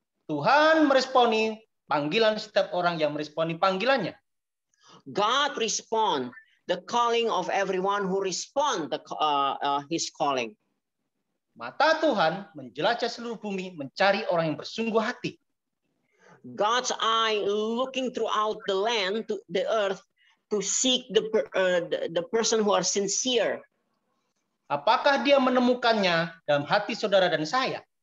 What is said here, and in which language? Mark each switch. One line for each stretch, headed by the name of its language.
Indonesian: Tuhan meresponi panggilan setiap orang yang meresponi panggilannya.
English: God respond the calling of everyone who respond His calling.
Indonesian: Mata Tuhan menjelajah seluruh bumi mencari orang yang bersungguh hati.
English: God's eye looking throughout the land, to the earth, to seek the person who are sincere.
Indonesian: Apakah dia menemukannya dalam hati saudara dan saya?